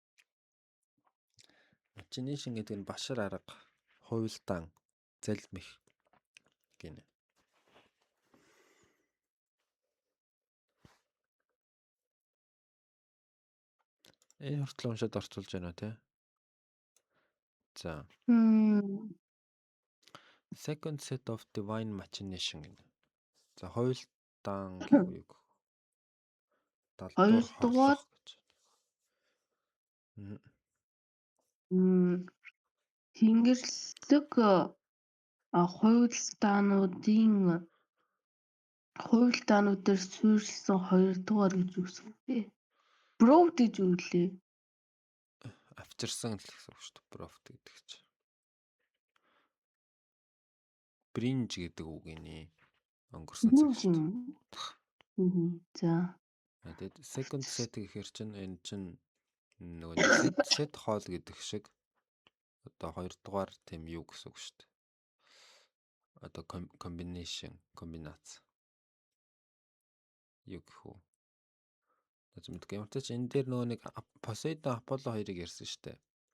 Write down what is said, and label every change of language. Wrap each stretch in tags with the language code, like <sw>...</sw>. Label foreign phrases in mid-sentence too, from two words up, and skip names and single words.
<mn>Machination гэдэг нь башар арга, хуйлдаан, залмих гинэ. Энэ хүртэл уншаад орцуулж байна уу те? За.</mn> <en>Second set of divine machination гэнэ.</en> <mn>За хуйлдаан гэх үг. Далдуур хорлох гэж. Тэнгэрлэг хуйлдаануудаар суурилсан хоёрдугаар гэж үгсэн бэ. Brought гэж юу лээ? Авчирсан л гэсэн үг шүү дээ. Brought гэдэг чинь. Bringe гэдэг үг гинэ. Өнгөрсөн цаг шүү дээ. За. Тэгээд</mn> <en>second set</en> <mn>гэхэр чинь энэ чинь нөгөө set хоол гэдэг шиг одоо хоёрдугаар тийм юу гэсэн үг шүү дээ. Одоо комбинац. Юу гэх вэ? Тэгмэд ямар ч энэ дээр нөгөө нэг Poseidon Apollo хоёрыг ярьсан шүү дээ.</mn>